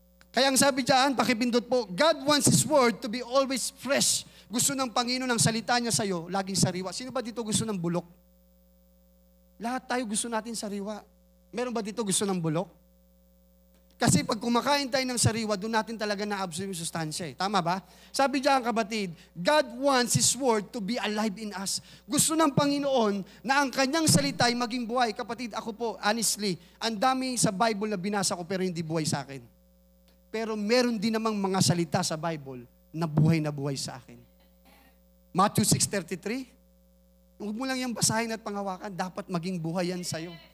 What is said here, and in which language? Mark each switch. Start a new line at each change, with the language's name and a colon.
Filipino: Kaya ang sabi diyan, pakipindot po,
English: God wants His word to be always fresh.
Filipino: Gusto ng Panginoon ang salita niya sa'yo, laging sariwa. Sino ba dito gusto ng bulok? Lahat tayo gusto natin sariwa. Meron ba dito gusto ng bulok? Kasi pag kumakain tayo ng sariwa, doon natin talaga na-absorb yung sustansya. Tama ba? Sabi diyan kapatid,
English: God wants His word to be alive in us.
Filipino: Gusto ng Panginoon na ang kanyang salita ay maging buhay. Kapatid, ako po, honestly, ang dami sa Bible na binasa ko pero hindi buhay sa akin. Pero meron din namang mga salita sa Bible na buhay sa akin. Matthew 6:33, huwag mo lang yung basahin at panghawakan, dapat maging buhay yan sa'yo.